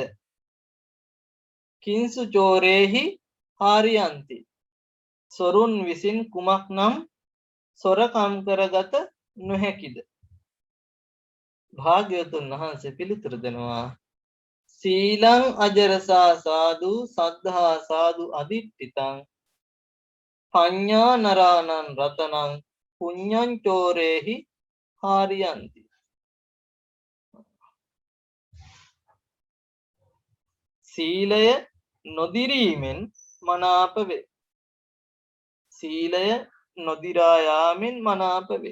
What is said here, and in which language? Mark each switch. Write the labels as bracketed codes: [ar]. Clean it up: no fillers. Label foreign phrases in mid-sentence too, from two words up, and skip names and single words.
[pi] කිංසු චෝරේහි හාරියන්ති [si] සොරුන් විසින් කුමක් නම් සොරකම් කරගත නොහැකිද? භාග්‍යවතුන් වහන්සේ පිළිතුරු දෙනවා [pi] සීලං අජරසා සාදු සද්ධා සාදු අදිට්ඨිතං පඤ්ඤා නරාණං රතනං පුඤ්ඤං චෝරේහි හාරියන්ති. [si] සීලය නොදිරීමෙන් මනාප වේ. සීලය නොදිරා යාමෙන් මනාප වේ.